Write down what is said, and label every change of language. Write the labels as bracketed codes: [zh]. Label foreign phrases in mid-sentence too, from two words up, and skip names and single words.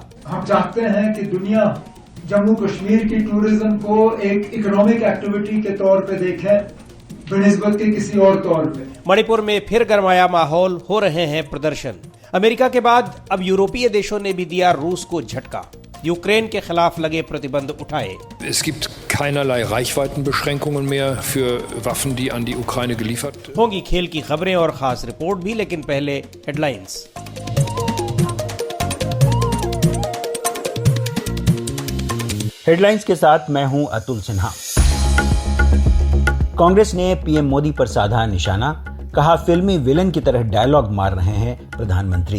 [hi] हम चाहते हैं कि दुनिया जम्मू कश्मीर की टूरिज्म को एक [en] economic activity [hi] के तौर पे देखे, बनिस्बत के किसी और तौर पे। मणिपुर में फिर गरमाया माहौल, हो रहे हैं प्रदर्शन। अमेरिका के बाद अब यूरोपीय देशों ने भी दिया रूस को झटका, यूक्रेन के खिलाफ लगे प्रतिबंध उठाए। [de] Es gibt keinerlei Reichweitenbeschränkungen mehr für Waffen, die an die Ukraine geliefert. [hi] होंगी खेल की खबरें और खास रिपोर्ट भी, लेकिन पहले हेडलाइंस। हेडलाइंस के साथ मैं हूं अतुल सिन्हा। कांग्रेस ने पीएम मोदी पर साधा निशाना, कहा फिल्मी विलन की तरह डायलॉग मार रहे हैं प्रधानमंत्री।